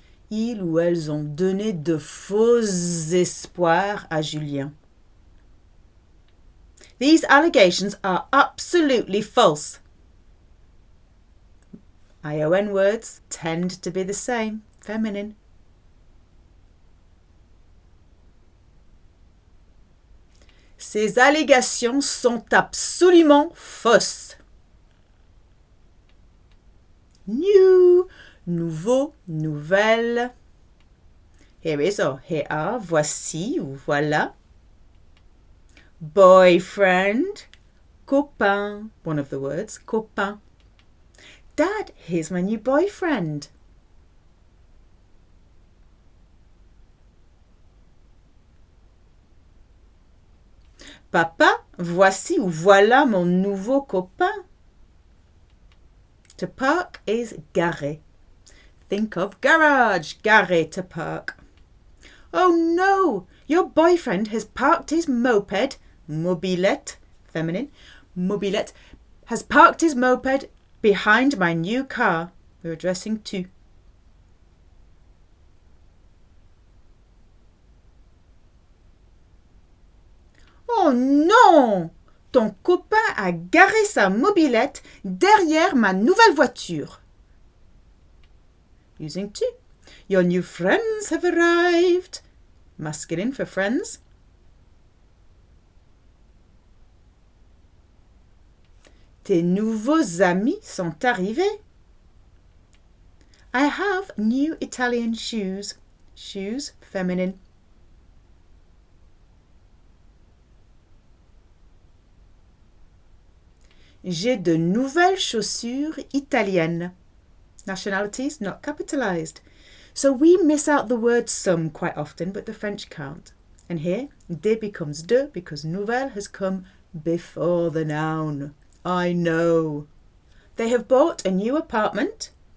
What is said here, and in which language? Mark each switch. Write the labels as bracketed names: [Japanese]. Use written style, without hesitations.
[French] Ils ou elles ont donné de faux espoirs à Julien. [English] These allegations are absolutely false. ION words tend to be the same, feminine. [French] Ces allégations sont absolument fausses. [English] New, nouveau, nouvelle. Here is or here are, [French] voici ou voilà. [English] Boyfriend, copain, one of the words, copain. Dad, here's my new boyfriend. [French] Papa, voici ou voilà mon nouveau copain. [English] To park is garer. Think of garage, garer, to park. Oh no, your boyfriend has parked his moped, mobilette, feminine, mobilette, has parked his moped behind my new car. We're addressing tu. [French] Oh non! Ton copain a garé sa mobilette derrière ma nouvelle voiture. [English] Using tu. Your new friends have arrived. Masculine for friends. [French] Tes nouveaux amis sont arrivés. [English] I have new Italian shoes. Shoes, feminine. [French] J'ai de nouvelles chaussures italiennes. [English] Nationalities not capitalized. So we miss out the word some quite often, but the French can't. And here, de becomes de because nouvelle has come before the noun. I know. They have bought a new apartment.